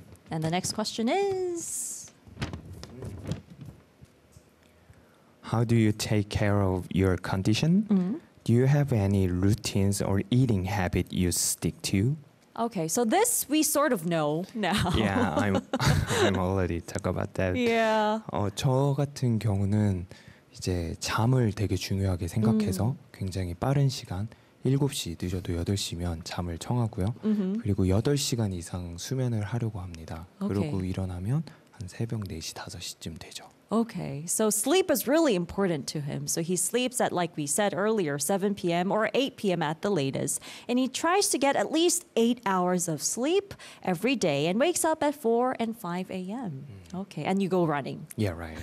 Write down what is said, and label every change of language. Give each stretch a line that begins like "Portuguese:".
English: And the next question is... How do you take care of your condition? Mm-hmm. Do you have any routines or eating habit you stick to? Okay, so this we sort of know now. Yeah, I'm already talk about that. Yeah.
Korean: 저 같은 경우는 이제 잠을 되게 중요하게 생각해서 굉장히 빠른 시간, 7시 늦어도 8시면 잠을 청하고요. Mm-hmm. 그리고 8시간 이상 수면을 하려고 합니다.
English: Okay.
Korean: 그러고 일어나면 한 새벽 4시, 5시쯤 되죠.
English: Okay, so sleep is really important to him. So he sleeps at, like we said earlier, 7 p.m. or 8 p.m. at the latest. And he tries to get at least 8 hours of sleep every day and wakes up at 4 and 5 a.m. Okay, and you go running. Yeah, right.